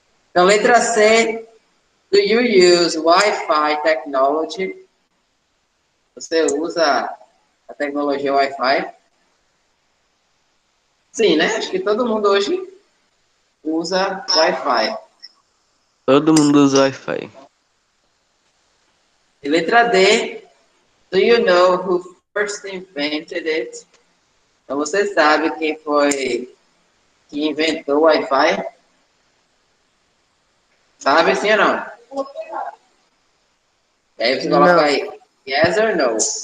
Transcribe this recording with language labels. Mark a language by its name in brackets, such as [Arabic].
[Portuguese] Então, letra C, [English] do you use Wi-Fi technology? [Portuguese] Você usa a tecnologia Wi-Fi? Sim, né? Acho que todo mundo hoje usa Wi-Fi. Todo mundo usa Wi-Fi. E letra D, [English] do you know who first invented it? [Portuguese] Então, você sabe quem foi que inventou o Wi-Fi? Sabe sim ou não? E aí você coloca aí, [English] yes or no.